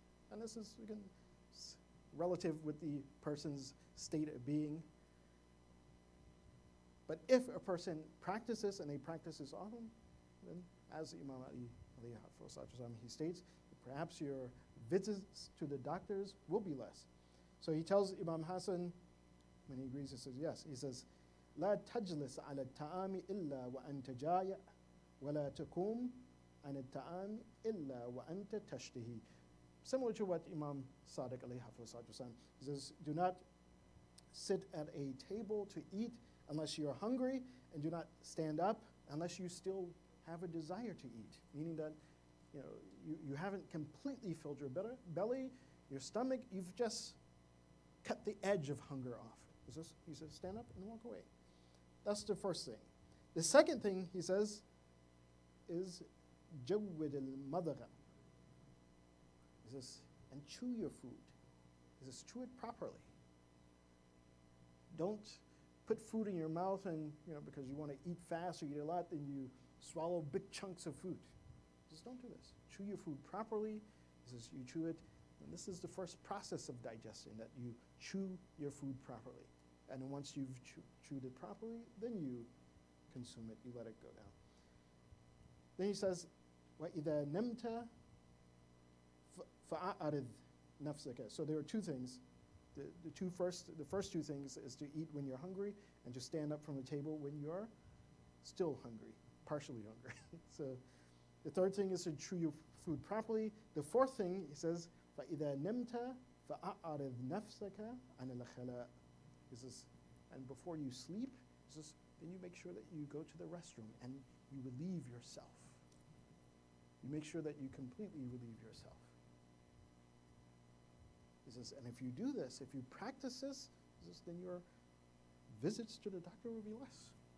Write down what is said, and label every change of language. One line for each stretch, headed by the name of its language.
English: And this is, again, relative with the person's state of being. But if a person practices, and they practice this often, then as Imam Ali he states, perhaps your visits to the doctors will be less. So he tells Imam Hassan, when he agrees, he says, yes, he says,
Arabic: لا تجلس على الطعام إلا وأنت جائع ولا تقوم عن الطعام إلا وأنت تشتهي.
English: Similar to what Imam Sadiq alayhi wasallam, he says, do not sit at a table to eat unless you're hungry, and do not stand up unless you still have a desire to eat, meaning that you haven't completely filled your belly, your stomach, you've just cut the edge of hunger off. He says, stand up and walk away. That's the first thing. The second thing, he says, is jawwid al-madagha. He says, and chew your food. He says, chew it properly. Don't put food in your mouth and, because you want to eat fast or eat a lot, then you swallow big chunks of food. He says, don't do this. Chew your food properly. He says, you chew it. And this is the first process of digesting, that you chew your food properly. And then once you've chewed it properly, then you consume it. You let it go down. Then he says,
Arabic: وَإِذَا نَمْتَ فَأَعْرِضْ نَفْسَكَ.
English: So there are two things. The first two things is to eat when you're hungry and to stand up from the table when you're still hungry, partially hungry. So the third thing is to chew your food properly. The fourth thing, he says,
Arabic: فَإِذَا نَمْتَ فَأَعْرِضْ نَفْسَكَ عَنِ الْخَلَاءِ.
English: He says, and before you sleep, he says, then you make sure that you go to the restroom and you relieve yourself. You make sure that you completely relieve yourself. He says, and if you do this, if you practice this, he says, then your visits to the doctor will be less.